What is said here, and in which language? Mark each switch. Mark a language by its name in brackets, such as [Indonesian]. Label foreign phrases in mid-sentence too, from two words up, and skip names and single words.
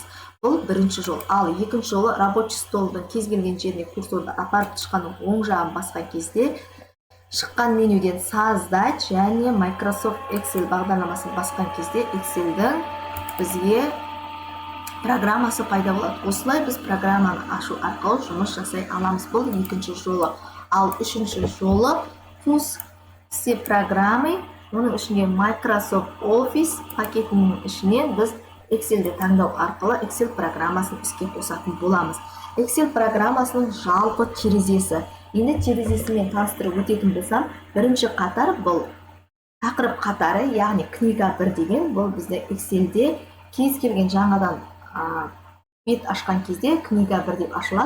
[Kazakh] Бұл бірінші жол. Ал екінші жолы рабочий столдың кез келген жеріне курсорды апарып тышқанның оң жағын басқан кезде шыққан менюден создать және Microsoft Excel бағдарламасын басқан кезде Excelдің бізге программасы пайда болады. Осылай біз программаны ашу арқылы жұмыс жасай аламыз. Бұл екінші жолы. Ал үшінші жолы [Russian] пуск все программы, [Kazakh] оның ішінде Microsoft Office пакетінің ішінен біз Excelді таңдау арқылы Excel программасын іске қосатын боламыз. Excel программасының жалпы терезесі. Енді терезесімен таныстырып өтетін болсам, бірінші қатар бұл тақырып қатары, яғни книга 1 деген, бұл бізде Excelде кез келген жаңадан бет ашқан кезде книга 1 деп ашылады.